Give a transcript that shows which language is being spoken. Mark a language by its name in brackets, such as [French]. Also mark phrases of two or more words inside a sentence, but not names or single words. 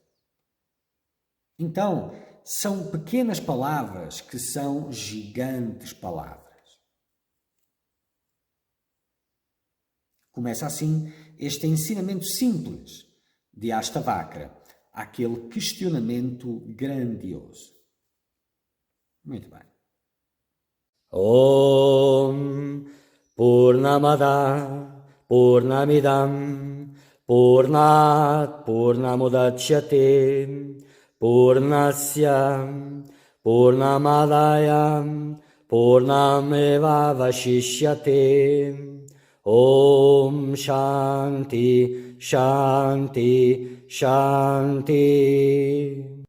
[Portuguese] Então, são pequenas palavras que são gigantes palavras. Começa assim este ensinamento simples de Ashtavakra, aquele questionamento grandioso. Muito bem. [Sanskrit] ओम् पूर्णमद पूर्णमिदं पूर्णात् पूर्णमुदच्यते पूर्णस्य पूर्णमादय पूर्णमेव वशिष्यते ओम् शान्ति शान्ति शान्ति